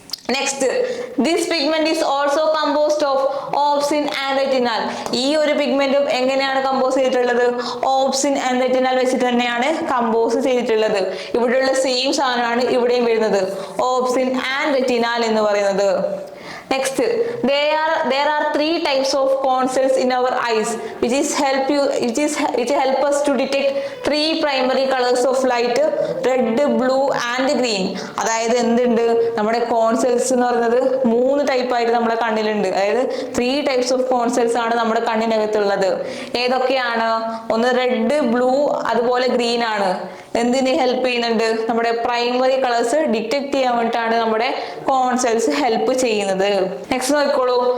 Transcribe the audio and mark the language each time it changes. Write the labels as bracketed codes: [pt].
[en] Next, this pigment is also composed of opsin and retinal. [ml] ഈ ഒരു പിഗ്മെന്റും എങ്ങനെയാണ് compose ചെയ്തിട്ടുള്ളത്? ഓപ്സിൻ ആൻഡ് റെറ്റിനാൽ വെച്ചിട്ട് തന്നെയാണ് കമ്പോസ് ചെയ്തിട്ടുള്ളത്. ഇവിടെയുള്ള സെയിം സാധനമാണ് ഇവിടെയും വരുന്നത്. ഓപ്സിൻ ആൻഡ് റെറ്റിനാൽ എന്ന് പറയുന്നത്. [en] Next, there are three types of cone cells in our eyes, which help us to detect three primary colors of light: red, blue and green. [ml] അതായത് എന്തുണ്ട്, നമ്മുടെ കോൺ സെൽസ് എന്ന് പറയുന്നത് 3 ടൈപ്പ് ആയിട്ട് നമ്മുടെ കണ്ണിലുണ്ട്. അതായത് [en] 3 types of [ml] കോൺ സെൽസ് ആണ് നമ്മുടെ കണ്ണിനകത്തുള്ളത്. ഏതൊക്കെയാണ്? ഒന്ന് റെഡ്, ബ്ലൂ, അതുപോലെ ഗ്രീൻ ആണ്. എന്തിനെ ഹെൽപ്പ് ചെയ്യുന്നുണ്ട്? നമ്മുടെ പ്രൈമറി കളേഴ്സ് ഡിറ്റക്ട് ചെയ്യാൻ വേണ്ടിയിട്ടാണ് നമ്മുടെ കോൺ സെൽസ് ഹെൽപ്പ് ചെയ്യുന്നത്. നെക്സ്റ്റ് നോക്കിക്കോളൂ.